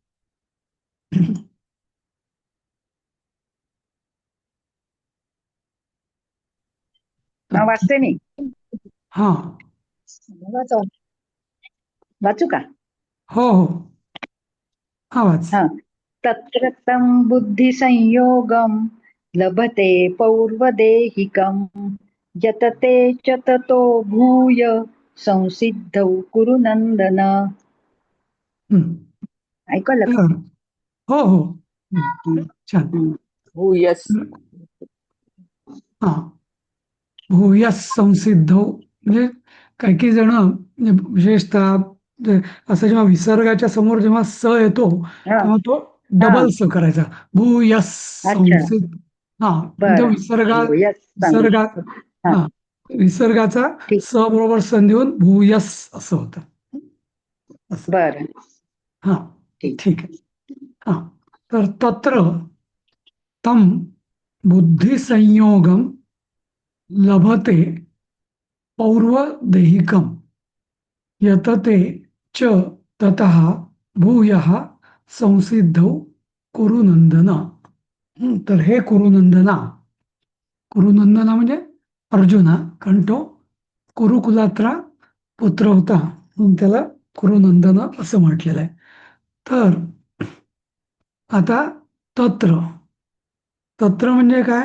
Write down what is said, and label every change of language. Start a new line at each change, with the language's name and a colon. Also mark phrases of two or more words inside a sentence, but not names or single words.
Marathi: वाचते मी. हा. वाचू वाचू का? हो हो. हा, वाच. हा.
Sanskrit: तत्र तं बुद्धिसंयोगं लभते पौर्वदेहिकं यतते च ततो भूय संसिद्धौ कुरु नन्दन. हम्म.
Marathi: ऐकलं का? तर हो हो. हम्म, छान. हम्म. भूयस. हा. भूयस संसिद्ध, म्हणजे काही काही जण म्हणजे विशेषतः जे असं जेव्हा विसर्गाच्या समोर जेव्हा स येतो हा तेव्हा तो हा. डबल स करायचा. भूयस अच्छा. संसिद्ध. हा, पण तो बरं. भूयस विसर्गा हा. हा, विसर्गाचा ठीक. स बरोबर संधी भूयस असं होतं. असं. बरं. हा. ठीक. ठीक आहे. हा.
Sanskrit: तर तत्र तम बुद्धिसंयोगम लभते पौर्वदेहिकम यतते च ततः भूयः संसिद्धौ कुरुनंदन.
Marathi: तर हे कुरुनंदना म्हणजे अर्जुना, कारण तो कुरुकुलात्रा पुत्र होता म्हणून त्याला कुरुनंदन असं म्हटलेलं आहे. तर आता
Sanskrit: तत्र तत्र
Marathi: म्हणजे काय?